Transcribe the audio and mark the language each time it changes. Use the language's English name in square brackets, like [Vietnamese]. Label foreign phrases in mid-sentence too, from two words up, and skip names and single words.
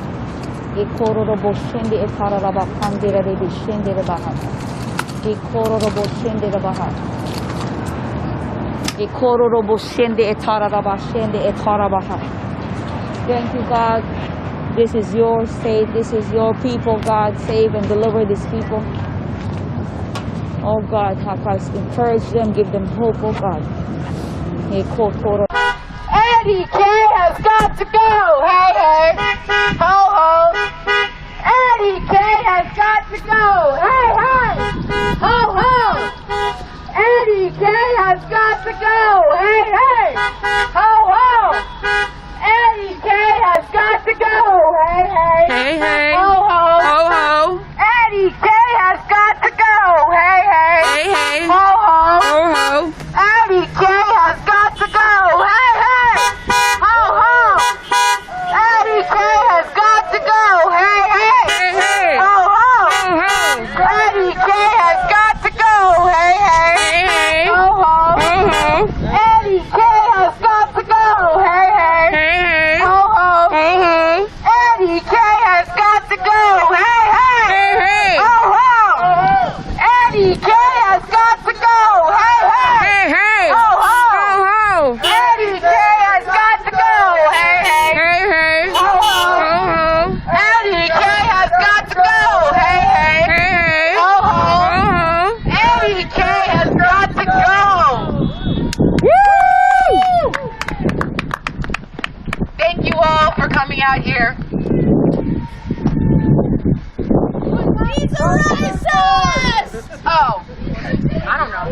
[English] Thank you, God. This is your state. This is your people, God. Save and deliver these people. Oh, God, help us encourage them, give them hope, oh, God. Eddie K has got to go. Hey, hey. Ho, ho. Eddie K has got to go. Hey, hey. Ho, ho. Eddie K has got to go. Hey, hey. Ho, ho. Eddie K has got to go. Hey, hey. Hey, hey. Ho, ho. Ho, ho. Eddie K has got to go. Hey, hey. Hey, hey. Ho, ho. Ho, ho. Eddie K has got to go. Hey, hey. Ho, ho. Eddie K has got to go. Hey, hey. Hey, hey. Ho, ho. Ho, ho. Eddie K has got to go. Hey, hey. Hey, hey. Ho, ho. Ho, ho. Eddie K has got to go. Hey, hey. Hey, hey. Ho, ho. Ho, ho. Eddie K has got to go. Hey, hey. Hey, hey. Ho, ho. Eddie K has got to go. Hey, hey. Hey, hey. Ho, ho. Ho, ho. Eddie K has got to go. Hey, hey. Hey, hey. Ho, ho. Ho, ho. Eddie K has got to go. Hey, hey. Hey, hey. Ho, ho. Ho, ho. Eddie K has got to go. Woo! Thank you all for coming out here. He's a racist! Oh, I don't know.